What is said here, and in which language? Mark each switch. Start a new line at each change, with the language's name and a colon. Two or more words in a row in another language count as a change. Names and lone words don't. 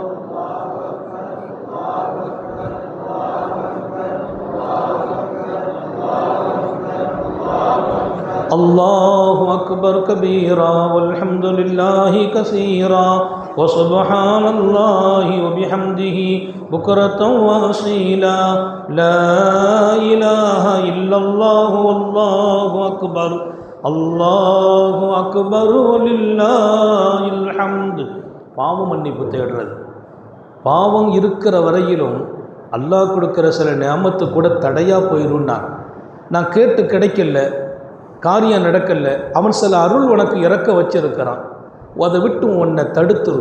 Arabic: الله أكبر كبيرا والحمد لله كثيرا وسبحان الله وبحمده بكرة وأصيلا لا إله إلا الله والله أكبر الله أكبر ولله الحمد.
Tamil: பாவம் மன்னிப்பு தேடுறது. பாவம் இருக்கிற வரையிலும் அல்லாஹ் கொடுக்கிற சில நியாமத்து கூட தடையாக போயிடும்னா, நான் கேட்டு கிடைக்கல, காரியம் நடக்கல, அவன் சில அருள் உனக்கு இறக்க வச்சிருக்கிறான், அதை விட்டு உன்னை தடுத்துரும்.